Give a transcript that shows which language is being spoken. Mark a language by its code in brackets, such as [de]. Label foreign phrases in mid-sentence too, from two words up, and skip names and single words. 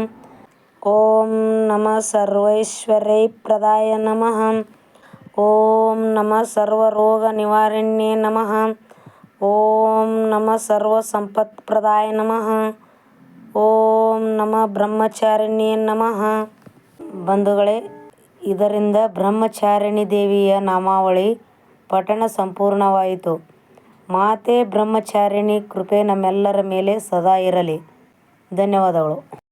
[sa] ಓಂ ನಮಃ ಸರ್ವೈಶ್ವರ್ಯಪ್ರದಾಯ ನಮಃ. ಓಂ ನಮಃ ಸರ್ವರೋಗನಿವಾರಿಣ್ಯೈ ನಮಃ. ಓಂ ನಮಃ ಸರ್ವಸಂಪತ್ಪ್ರದಾಯ ನಮಃ. ಓಂ ನಮಃ ಬ್ರಹ್ಮಚಾರಿಣ್ಯೈ ನಮಃ. [kn] ಬಂಧುಗಳೇ, ಇದರಿಂದ ಬ್ರಹ್ಮಚಾರಿಣಿ ದೇವಿಯ ನಾಮಾವಳಿ ಪಠಣ ಸಂಪೂರ್ಣವಾಯಿತು. ಮಾತೆ ಬ್ರಹ್ಮಚಾರಿಣಿ ಕೃಪೆ ನಮ್ಮೆಲ್ಲರ ಮೇಲೆ ಸದಾ ಇರಲಿ. ಧನ್ಯವಾದಗಳು.